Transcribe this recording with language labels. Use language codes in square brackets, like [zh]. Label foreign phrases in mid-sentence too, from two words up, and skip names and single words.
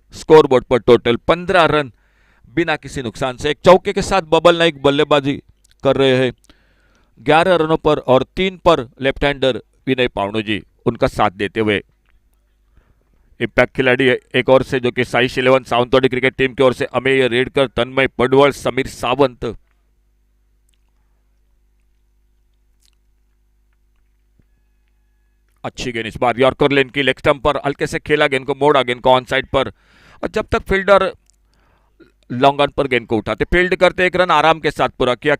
[en] score board [hi] पर टोटल 15 रन बिना किसी नुकसान से। एक चौके के साथ बबल नाइक बल्लेबाजी कर रहे हैं 11 रनों पर, और 3 पर [en] left hander [hi] विनय पावणू जी उनका साथ देते हुए। इंपैक्ट खिलाड़ी एक और से जो कि साइश 11 सावंतवाड़ी क्रिकेट टीम की ओर से अमेय रेडकर, तन्मय पडवल, समीर सावंत। अच्छी गेंद इस बार [en] yorker lane [hi] की, [en] leg stump [hi] पर हल्के से खेला, गेंद को मोड़ा, गेंद को [en] on side [hi] पर, और जब तक [en] fielder long on [hi] पर गेंद को उठाते फील्ड करते, 1 रन आराम के साथ पूरा किया।